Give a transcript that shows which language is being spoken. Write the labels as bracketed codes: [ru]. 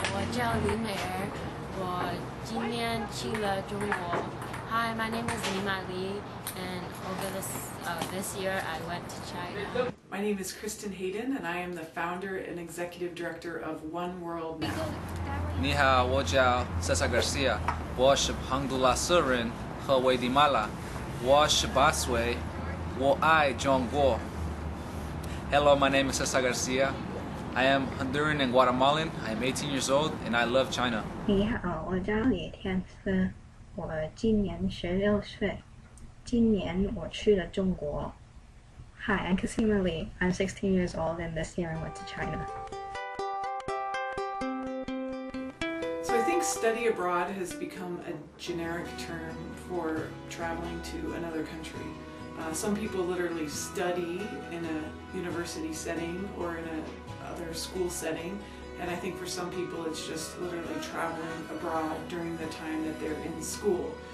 [zh] 叫李美儿，我今年去了中国。 [en] Hi, my name is Lima Li, and over this year I went to China. My name is Kristen Hayden, and I am the founder and executive director of One World Now. [zh] 你好，我叫 Cesar Garcia， 我是洪都拉斯人和危地马拉，我18岁，我爱中国。 [en] Hello, my name is Cesar Garcia. I am Honduran and Guatemalan. I am 18 years old and I love China. [zh] 你好，我叫李天思，我今年16岁，今年我去了中国。 [en] Hi, I'm Cassima Lee. I'm 16 years old and this year I went to China. So I think study abroad has become a generic term for traveling to another country. Some people literally study in a university setting or in another school setting, and I think for some people it's just literally traveling abroad during the time that they're in school.